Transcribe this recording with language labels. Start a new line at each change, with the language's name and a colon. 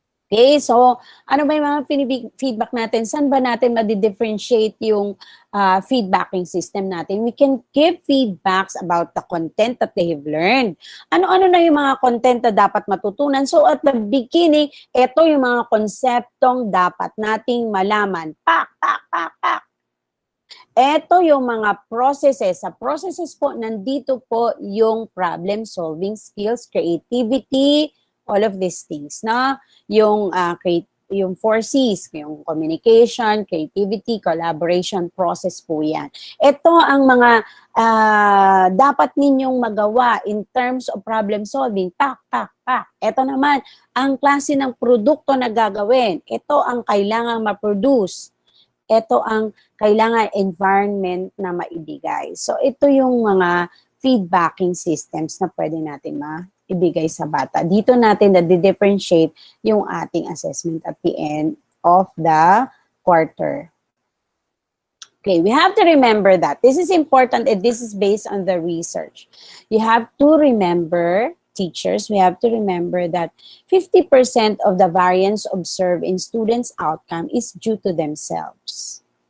Filipino: Okay, so ano ba yung mga feedback natin? Saan ba natin ma-differentiate yung feedbacking system natin?
English: We can give feedbacks about the content that they have learned.
Filipino: Ano-ano na yung mga content na dapat matutunan?
English: So at the beginning,
Filipino: ito yung mga konseptong dapat nating malaman. Pak. Ito yung mga processes. Sa processes po, nandito po yung problem-solving skills, creativity,
English: all of these things,
Filipino: na yung 4Cs, yung communication, creativity, collaboration, process po yan. Ito ang mga dapat ninyong magawa
English: in terms of problem solving.
Filipino: Pak. Ito naman, ang klase ng produkto na gagawin. Ito ang kailangang ma-produce. Ito ang kailangan environment na maibigay. So, ito yung mga feedbacking systems na pwede natin maibigay sa bata. Dito natin na-differentiate yung ating assessment
English: at the end of the quarter. Okay, we have to remember that. This is important and this is based on the research. You have to remember, teachers, we have to remember that 50% of the variance observed in students' outcome is due to themselves.